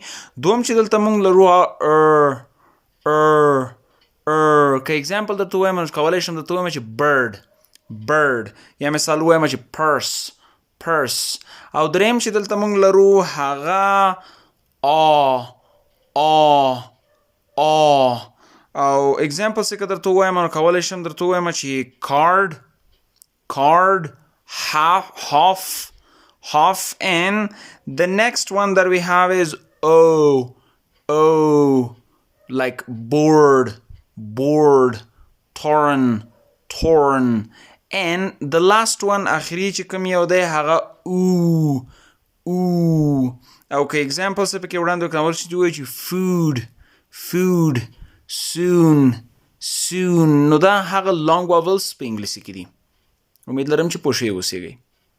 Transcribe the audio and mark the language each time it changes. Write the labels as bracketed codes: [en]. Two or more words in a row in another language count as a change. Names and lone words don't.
[ps] دوم چې دلته موږ لرو که اگزامپل درته ووایم نو کولی شم درته ووایم چې برډ یا مثال ووایم چې پرس. او دریم چې دلته موږ لرو هغه او اگزامپل څخه درته ووایم نو کولی شم درته ووایم چې [en] card, half, and the next one that we have is like board, torn, and the last one [ps] اخری چې کوم یو دی هغه او که example څه پکې وړاندې کولی شي چې [en] food, soon. [ps] نو دا هغه لانګ واولز په انګلیسي کې دي. امید لرم چې پوه شوي اوسئ.